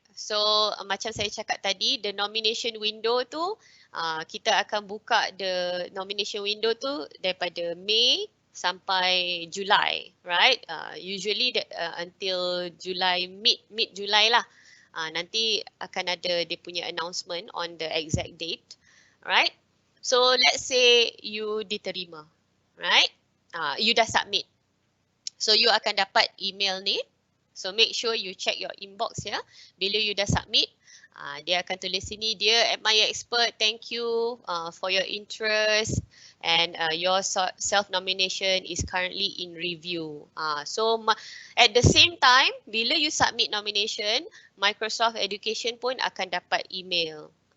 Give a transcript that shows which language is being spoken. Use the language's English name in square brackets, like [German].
[Malay] So macam saya cakap tadi, the nomination window tu, kita akan buka the nomination window tu daripada Mei sampai Julai, right? [English] Usually until July, mid July lah. Nanti akan ada dia punya announcement on the exact date, right? So let's say you diterima, right? You dah submit. [Malay] So you akan dapat email ni. [English] So make sure you check your inbox ya. Bila you dah submit, [Malay] dia akan tulis sini, [English] dear MIE Expert, thank you for your interest and your self-nomination is currently in review. So at the same time, bila you submit nomination, Microsoft Education pun akan dapat email.